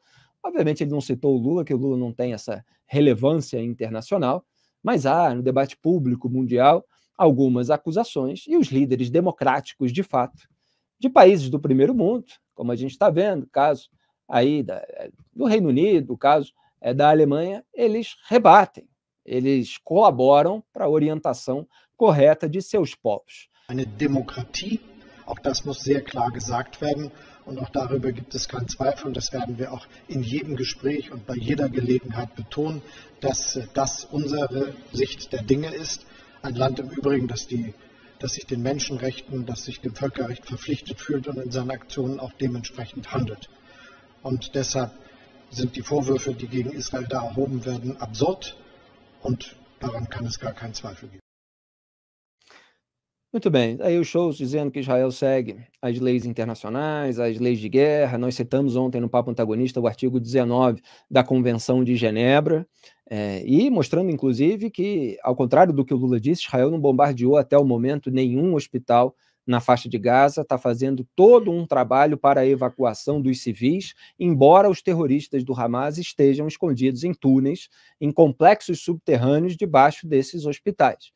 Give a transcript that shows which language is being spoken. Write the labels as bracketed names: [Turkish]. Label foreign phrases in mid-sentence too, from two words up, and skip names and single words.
[Portuguese] Obviamente ele não citou o Lula, que o Lula não tem essa relevância internacional, mas há no debate público mundial algumas acusações, e os líderes democráticos, de fato, de países do primeiro mundo, como a gente está vendo, caso aí do Reino Unido, o caso da Alemanha, eles rebatem, eles colaboram para a orientação correta de seus povos. [German] Eine Demokratie, auch das muss sehr klar gesagt werden. Und auch darüber gibt es keinen Zweifel. Und das werden wir auch in jedem Gespräch und bei jeder Gelegenheit betonen, dass das unsere Sicht der Dinge ist. Ein Land im Übrigen, das sich den Menschenrechten, das sich dem Völkerrecht verpflichtet fühlt und in seinen Aktionen auch dementsprechend handelt. Und deshalb sind die Vorwürfe, die gegen Israel da erhoben werden, absurd. Und daran kann es gar keinen Zweifel geben. [Portuguese] Muito bem, aí o Scholz dizendo que Israel segue as leis internacionais, as leis de guerra. Nós citamos ontem no Papo Antagonista o artigo 19 da Convenção de Genebra, e mostrando, inclusive, que, ao contrário do que o Lula disse, Israel não bombardeou até o momento nenhum hospital na faixa de Gaza, está fazendo todo um trabalho para a evacuação dos civis, embora os terroristas do Hamas estejam escondidos em túneis, em complexos subterrâneos debaixo desses hospitais.